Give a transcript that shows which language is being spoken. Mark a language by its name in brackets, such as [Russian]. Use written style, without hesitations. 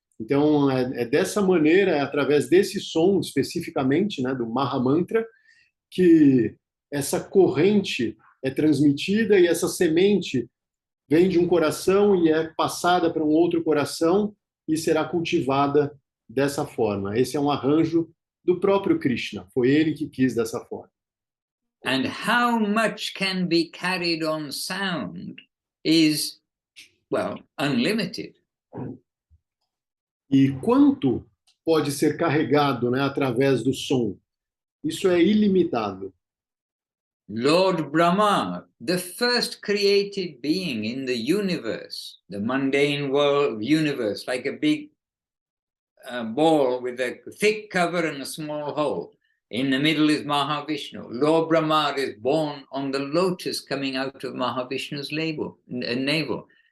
[Portuguese] Então, é dessa maneira, é através desse som especificamente, né, do Mahamantra, que essa corrente é transmitida e essa semente vem de um coração e é passada para um outro coração e será cultivada dessa forma. Esse é um arranjo do próprio Krishna, foi ele que quis dessa forma. [English] And how much can be carried on sound is, well, unlimited. [Portuguese] E quanto pode ser carregado, né, através do som? Isso é ilimitado. [English] Lord Brahma, the first created being in the universe, the mundane world universe, like a big ball with a thick cover and a small hole. In the middle is Mahavishnu. Lord Brahma is born on the lotus coming out of Mahavishnu's navel.